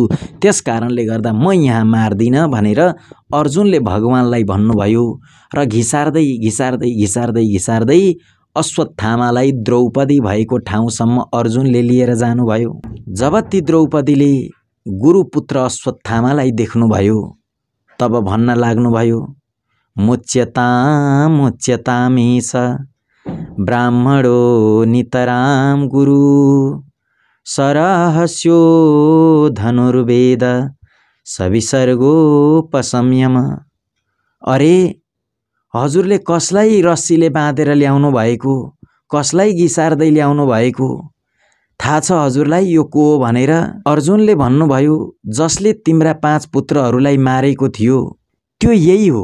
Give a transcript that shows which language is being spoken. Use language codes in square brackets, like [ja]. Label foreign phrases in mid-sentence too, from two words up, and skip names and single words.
[ne] त्यस कारणले गर्दा म यहाँ मार्दिन भनेर अर्जुनले भगवानलाई भन्नुभयो। र घिसार्दै घिसार्दै घिसार्दै घिसार्दै अश्वत्थामालाई द्रौपदी भएको ठाउँसम्म अर्जुनले लिएर जानुभयो। जब ती द्रौपदीले गुरुपुत्र अश्वत्थामालाई देख्नुभयो तब भन्न लाग्नुभयो, [sa] मुच्यताम मुच्यतामेष ब्राह्मणो नितराम गुरु सरहस्यो धनुर्वेद सविसर्गोपसंयम। [ne] अरे हजुरले कसलाई रस्सीले बाँधेर ल्याउनु भएको, कसलाई घिसार्दै ल्याउनु भएको, थाहा छ हजुरलाई यो को हो भनेर? अर्जुनले भन्नुभयो, जसले तिम्रा 5 पुत्रहरूलाई मारेको थियो त्यो यही हो।